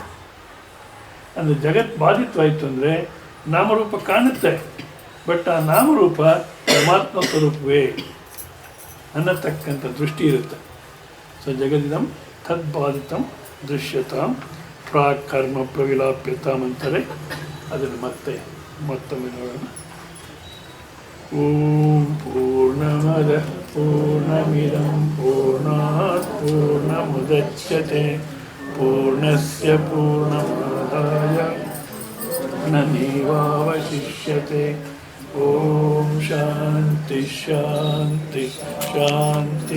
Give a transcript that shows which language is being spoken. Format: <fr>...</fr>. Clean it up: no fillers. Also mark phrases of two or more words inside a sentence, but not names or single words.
<kn>ಅಂದರೆ ಜಗತ್ ಬಾಧಿತವಾಯಿತು ಅಂದರೆ ನಾಮರೂಪ ಕಾಣುತ್ತೆ, ಬಟ್ ಆ ನಾಮರೂಪ ಪರಮಾತ್ಮ ಸ್ವರೂಪವೇ ಅನ್ನತಕ್ಕಂಥ ದೃಷ್ಟಿ ಇರುತ್ತೆ.</kn> <sa>ಸೊ ಜಗದಿದಂ ತದ್ಬಾಧಿತಂ ದೃಶ್ಯತಾಂ ಪ್ರಾಕ್ ಕರ್ಮ ಪ್ರವಿಲಾಪ್ಯತಾಂ ಅಂತಾರೆ.</sa> <kn>ಅದನ್ನು ಮತ್ತೊಮ್ಮೆ ನೋಡೋಣ.</kn> <sa>ಓಂ ಪೂರ್ಣಮದ ಪೂರ್ಣಮಿದಂ ಪೂರ್ಣಾತ್ ಪೂರ್ಣಮುದಚ್ಯತೆ ಪೂರ್ಣಸ್ಯ ಪೂರ್ಣಮಾದಾಯ ಪೂರ್ಣಮೇವಾವಶಿಷ್ಯತೆ. ಓಂ ಶಾಂತಿ ಶಾಂತಿ ಶಾಂತಿ.</sa>